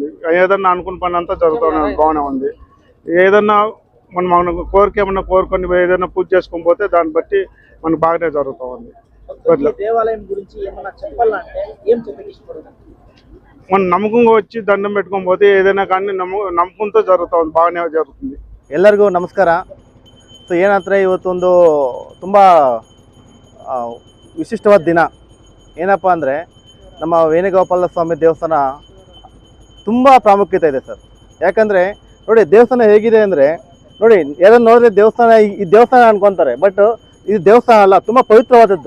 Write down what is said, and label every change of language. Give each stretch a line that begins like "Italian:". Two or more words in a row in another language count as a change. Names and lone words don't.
Telugu: ఏదన్నా అనుకున్న పని అంతా జరుగుతూ బాగానే ఉంది. ఏదన్నా మనం కోరిక ఏమన్నా కోరుకొని ఏదైనా పూజ చేసుకొని పోతే దాన్ని బట్టి మనకు బాగానే జరుగుతూ ఉంది. దేవాలయం గురించి ఏమన్నా చెప్పాలంటే ఏం చెప్పేది? మనం నమ్మకంగా వచ్చి దండం పెట్టుకొని పోతే ఏదైనా కానీ నమ్మకంతో జరుగుతూ ఉంది, బాగానే జరుగుతుంది.
Kannada: ಎಲ್ಲರಿಗೂ ನಮಸ್ಕಾರ. ಸೊ ಏನಂದರೆ ಇವತ್ತೊಂದು ತುಂಬ ವಿಶಿಷ್ಟವಾದ ದಿನ. ಏನಪ್ಪ ಅಂದರೆ ನಮ್ಮ ವೇಣುಗೋಪಾಲ ಸ್ವಾಮಿ ದೇವಸ್ಥಾನ ತುಂಬ ಪ್ರಾಮುಖ್ಯತೆ ಇದೆ ಸರ್. ಯಾಕಂದರೆ ನೋಡಿ, ದೇವಸ್ಥಾನ ಹೇಗಿದೆ ಅಂದರೆ ನೋಡಿ, ಯಾರನ್ನು ನೋಡಿದ್ರೆ ದೇವಸ್ಥಾನ ಈ ದೇವಸ್ಥಾನ ಅನ್ಕೊತಾರೆ, ಬಟ್ ಇದು ದೇವಸ್ಥಾನ ಅಲ್ಲ, ತುಂಬ ಪವಿತ್ರವಾದದ್ದು.